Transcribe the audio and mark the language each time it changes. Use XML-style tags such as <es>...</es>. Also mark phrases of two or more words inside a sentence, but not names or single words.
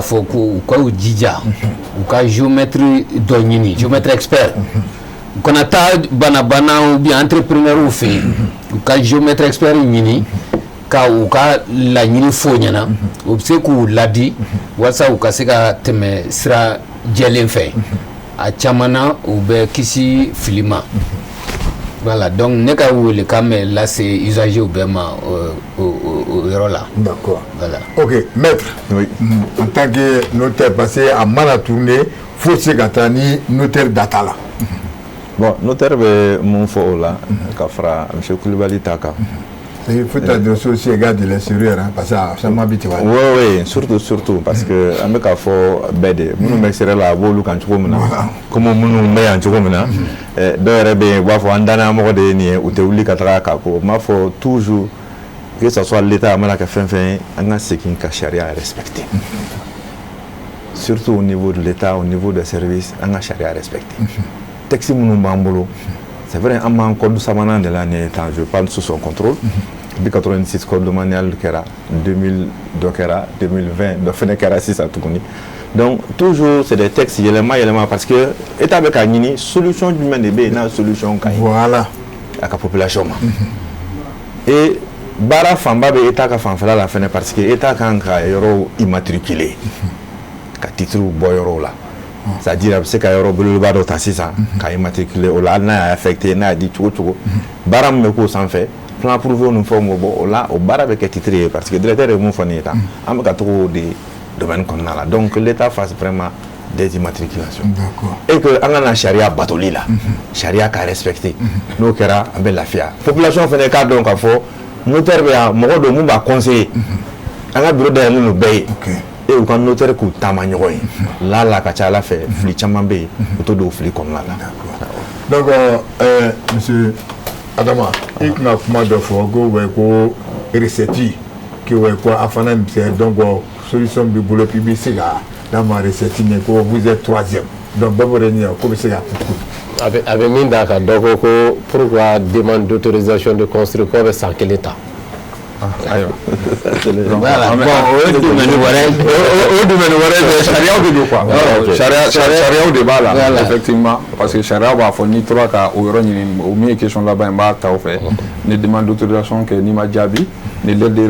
<bm>fɔ ko u ka u jija u ka géomètre dɔ ɲini</bm> <fr>géomètre expert</fr> <bm>u kana taa bana</bm> <fr>ou bien entrepreneur</fr> <bm>fɛ yen u ka</bm> <fr>géomètre expert</fr> <bm>ɲini ka u ka laɲini fo ɲɛna u bɛ se k'u ladi walasa u ka se ka tɛmɛ sira jɛlen fɛ a caman na u bɛ kisi fili ma</bm> <fr>voilà donc</fr> <bm>ne ka welekan bɛ lase usagers bɛɛ ma o yɔrɔ la.</bm> <fr>D'accord. Voilà. Ok, maître, oui. En tant que notaire, parce qu'à mana tourné, faut</fr> <bm>se ka taa ni notaire data la. Bon, notaire bɛ mun fɔ o la ka fara monsieur Kulibali ta kan.</bm> <fr>Il faut t'adresser aussi aux gars de l'extérieur, hein, parce que ça m'habite.</fr> <bm>Oui, surtout, parce que an bɛ k'a fɔ bɛɛ de minnu bɛ extérieur la a b'olu kan cogo min na comme minnu bɛ yan cogo min na dɔw yɛrɛ bɛ yen u b'a fɔ an danayamɔgɔ de ye nin ye u tɛ wuli ka taga k'a ko n b'a fɔ</bm> <fr>toujours que ça soit l'État</fr> <bm>a mana kɛ fɛn fɛn ye an ka segin ka sariya respecter</bm> <fr>surtout au niveau de l'État au niveau des services</fr> <bm>an ka sariya respecter texte minnu b'an bolo</bm> <fr>c'est vrai</fr> <bm>an b'an code sabanan de la nin ye</bm> <fr>je parle sous son contrôle.</fr> <bm>Depuis 86</bm> <fr>code domanial</fr> <bm>kɛra 2000 dɔ kɛra 2020 dɔ fɛnɛ kɛra sisan tuguni</bm> <fr>donc toujours c'est des textes</fr> <bm>yɛlɛma</bm> <fr>parce que état</fr> <bm>bɛ ka ɲini solution jumɛn de bɛ yen n'a solution ka ɲi</bm> <fr>voilà</fr> <bm>a ka population ma et baara fanba bɛ état ka fanfɛla la fɛnɛ</bm> <fr>parce que état</fr> <bm>kan ka yɔrɔw immatriculer ka titre bɔ yɔrɔw la c'est-à-dire a bɛ se ka yɔrɔ belebeleba dɔ ta sisan ka immatriculer o la hali n'a y'a affecté n'a y'a di cogo cogo baara min bɛ k'o sanfɛ</bm> <fr>plan approuvé</fr> <bm>ni fɛnw bɛ bɔ o la o baara bɛ kɛ titre ye</bm> <fr>parce que directeur</fr> <bm>ye mun fɔ nin ye tan an bɛ ka togo de domaine kɔnɔna la</bm> <fr>donc que l'État fasse vraiment des immatriculations et que</fr> <bm>an ka na sariya batoli la sariya ka respecter n'o kɛra an bɛ lafiya population fɛnɛ k'a dɔn k'a fɔ notaire bɛ yan mɔgɔ dɔ mun b'a conseiller an ka bureau dayɛlɛlen don bɛɛ ye et u ka notaire k'u taama ɲɔgɔn ye la ka ca Ala fɛ fili caman bɛ yen u t'o don fili kɔnɔna la donc monsieur Adama i tun ka kuma dɔ fɔ ko wɛ ko recette que wɛ ko a fana misɛn donc solution b'i bolo puis i bɛ se ka d'a ma recette ɲɛ ko</bm> <fr>vous êtes troisième donc</fr> <bm>bɛɛ b'o de ɲɛ ko bɛ se ka a bɛ min d'a kan dɔ ko</bm> <fr>pourquoi demande d'autorisation de construire</fr> <bm>k'o bɛ san kelen ta. ayiwa</bm> <fr>voilà bon</fr> <bm>o ye domaine wɛrɛ ye sariyaw de don quoi sariyaw de b'a la effectivement parce que sariya b'a fɔ n'i tora ka o yɔrɔ ɲini o min ye question laban ye n b'a ta o fɛ ni</bm> <fr>demande d'autorisation</fr> <bm>kɛ n'i ma jaabi ni</bm> <fr>lettre de</fr>